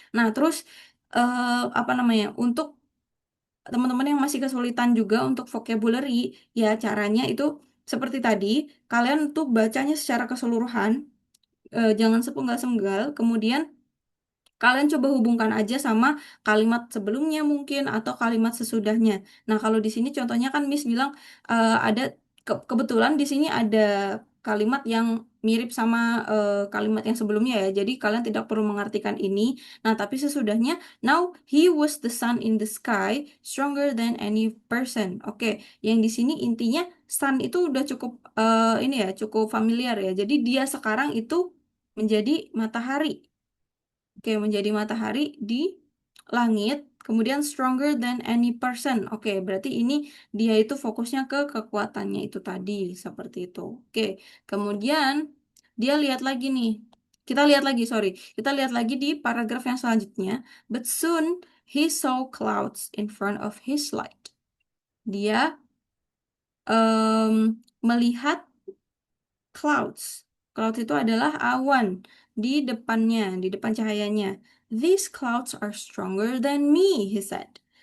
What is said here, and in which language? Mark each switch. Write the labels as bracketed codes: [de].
[id] Nah, terus apa namanya? Untuk teman-teman yang masih kesulitan juga untuk vocabulary, ya caranya itu seperti tadi, kalian tuh bacanya secara keseluruhan, jangan sepenggal-sepenggal, kemudian kalian coba hubungkan aja sama kalimat sebelumnya mungkin atau kalimat sesudahnya. Nah, kalau di sini contohnya kan Miss bilang ada kebetulan di sini ada kalimat yang mirip sama kalimat yang sebelumnya ya. Jadi kalian tidak perlu mengartikan ini. Nah, tapi sesudahnya [en] now he was the sun in the sky stronger than any person. [id] Oke, yang di sini intinya sun itu udah cukup ini ya, cukup familiar ya. Jadi dia sekarang itu menjadi matahari. Oke, menjadi matahari di langit, kemudian [en] stronger than any person. [id] Oke, berarti ini dia itu fokusnya ke kekuatannya itu tadi, seperti itu. Oke, kemudian dia lihat lagi nih. Kita lihat lagi, sorry. Kita lihat lagi di paragraf yang selanjutnya. [en] But soon he saw clouds in front of his light. [id] Dia melihat clouds. Clouds itu adalah awan di depannya, di depan cahayanya. [en] These clouds are stronger than me, he said.